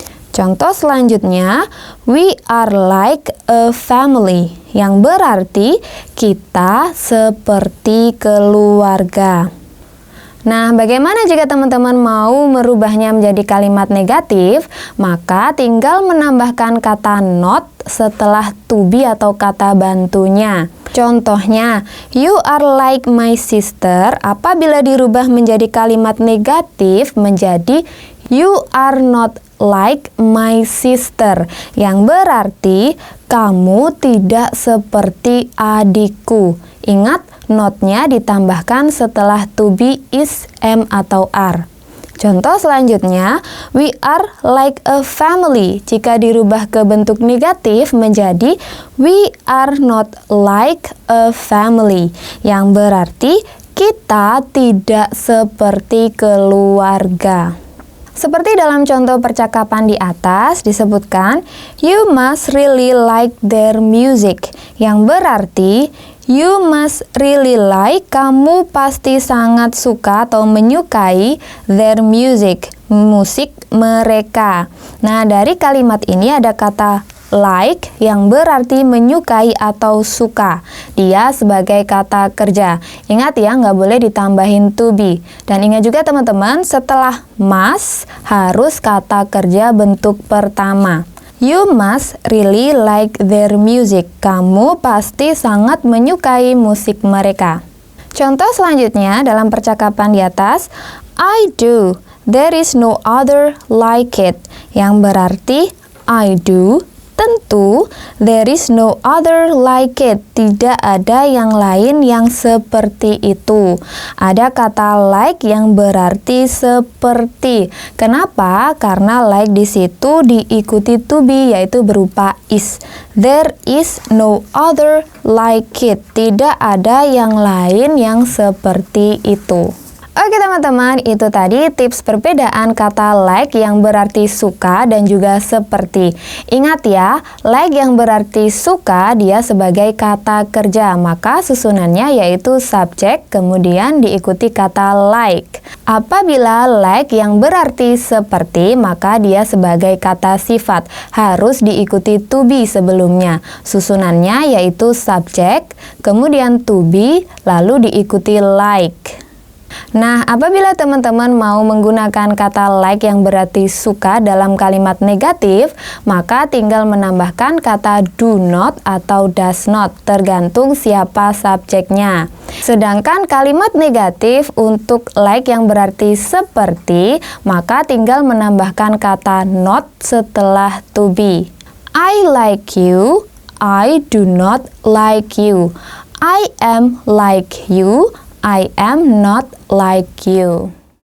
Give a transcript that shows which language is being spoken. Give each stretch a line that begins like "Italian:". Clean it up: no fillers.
Indonesian: Contoh selanjutnya,
English: we are like a family,
Indonesian: yang berarti kita seperti keluarga. Nah, bagaimana jika teman-teman mau merubahnya menjadi kalimat negatif? Maka tinggal menambahkan kata not setelah to be atau kata bantunya. Contohnya,
English: you are like my sister.
Indonesian: Apabila dirubah menjadi kalimat negatif menjadi
English: you are not like my sister,
Indonesian: yang berarti kamu tidak seperti adikku. Ingat, notnya ditambahkan setelah to be, is, am, atau are. Contoh selanjutnya,
English: we are like a family.
Indonesian: Jika dirubah ke bentuk negatif menjadi
English: we are not like a family,
Indonesian: yang berarti kita tidak seperti keluarga. Seperti dalam contoh percakapan di atas disebutkan,
English: you must really like their music,
Indonesian: yang berarti
English: you must really like,
Indonesian: kamu pasti sangat suka atau menyukai
English: their music,
Indonesian: musik mereka. Nah, dari kalimat ini ada kata like yang berarti menyukai atau suka. Dia sebagai kata kerja. Ingat ya, nggak boleh ditambahin to be. Dan ingat juga teman-teman, setelah must harus kata kerja bentuk pertama.
English: You must really like their music.
Indonesian: Kamu pasti sangat menyukai musik mereka. Contoh selanjutnya dalam percakapan di atas,
English: I do. There is no other like it.
Indonesian: Yang berarti
English: I do.
Indonesian: Tentu,
English: there is no other like it.
Indonesian: Tidak ada yang lain yang seperti itu. Ada kata like yang berarti seperti. Kenapa? Karena like di situ diikuti to be, yaitu berupa is.
English: There is no other like it.
Indonesian: Tidak ada yang lain yang seperti itu. Oke teman-teman, itu tadi tips perbedaan kata like yang berarti suka dan juga seperti. Ingat ya, like yang berarti suka dia sebagai kata kerja, maka susunannya yaitu subjek kemudian diikuti kata like. Apabila like yang berarti seperti, maka dia sebagai kata sifat, harus diikuti to be sebelumnya. Susunannya yaitu subjek, kemudian to be, lalu diikuti like. Nah, apabila teman-teman mau menggunakan kata like yang berarti suka dalam kalimat negatif, maka tinggal menambahkan kata do not atau does not, tergantung siapa subjeknya. Sedangkan kalimat negatif untuk like yang berarti seperti, maka tinggal menambahkan kata not setelah to be.
English: I like you, I do not like you. I am like you, I am not like you.